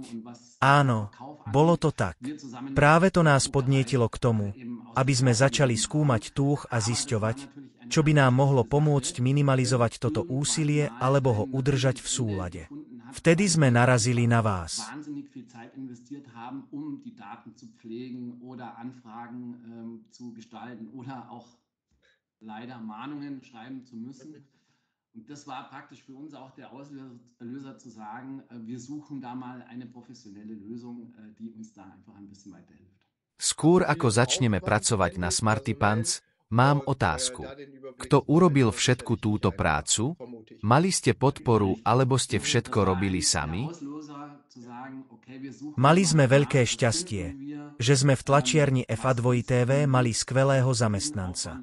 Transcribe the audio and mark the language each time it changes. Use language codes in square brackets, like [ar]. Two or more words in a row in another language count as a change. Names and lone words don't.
[sk] Áno, bolo to tak. Práve to nás podnietilo k tomu, aby sme začali skúmať túh a zisťovať, čo by nám mohlo pomôcť minimalizovať toto úsilie alebo ho udržať v súlade. Vtedy sme narazili na vás. [de] Und das war praktisch für uns auch der Auslöser zu sagen, wir suchen da mal eine professionelle Lösung, die uns da einfach ein bisschen weiterhilft. [sk] Skôr ako začneme pracovať na Smarty Pants, mám otázku. Kto urobil všetku túto prácu? Mali ste podporu, alebo ste všetko robili sami? Mali sme veľké šťastie, že sme v tlačiarni FA2TV mali skvelého zamestnanca.